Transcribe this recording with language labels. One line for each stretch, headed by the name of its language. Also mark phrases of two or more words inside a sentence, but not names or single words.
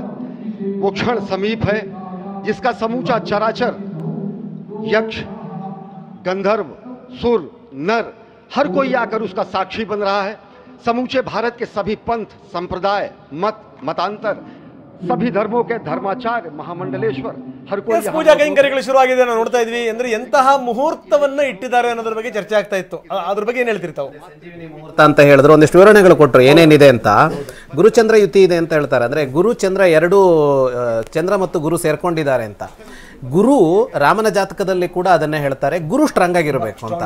Hindi: वो क्षण समीप है जिसका समूचा चराचर, यक्ष, गंधर्व, सुर, नर, हर कोई आकर उसका साक्षी बन रहा है। समूचे भारत के सभी पंथ, संप्रदाय, मतांतर, सभी धर्मों के धर्माचार्य, महामंडलेश्वर, हर कोई
Kannada: ಪೂಜಾ ಕೈಂಕರ್ಯಗಳು ಶುರುವಾಗಿದೆ ನಾವು ನೋಡ್ತಾ ಇದ್ವಿ. ಅಂದ್ರೆ ಎಂತಹ ಮುಹೂರ್ತವನ್ನ ಇಟ್ಟಿದ್ದಾರೆ ಅನ್ನೋದ್ರ ಬಗ್ಗೆ ಚರ್ಚೆ ಆಗ್ತಾ ಇತ್ತು. ಅದ್ರ ಬಗ್ಗೆ ಏನ್ ಹೇಳ್ತಿರ್ತಾವೆ? ಸಂಜೀವಿನಿ ಮುಹೂರ್ತ ಅಂತ ಹೇಳಿದ್ರು, ಒಂದಿಷ್ಟು ವಿವರಣೆಗಳು ಕೊಟ್ಟರು ಏನೇನಿದೆ ಅಂತ. ಗುರುಚಂದ್ರ ಯುತಿ ಇದೆ ಅಂತ ಹೇಳ್ತಾರೆ. ಅಂದ್ರೆ ಗುರು ಚಂದ್ರ ಎರಡು, ಚಂದ್ರ ಮತ್ತು ಗುರು ಸೇರ್ಕೊಂಡಿದ್ದಾರೆ ಅಂತ. ಗುರು ರಾಮನ ಜಾತಕದಲ್ಲಿ ಕೂಡ ಅದನ್ನೇ ಹೇಳ್ತಾರೆ, ಗುರು ಸ್ಟ್ರಾಂಗ್ ಆಗಿರಬೇಕು ಅಂತ.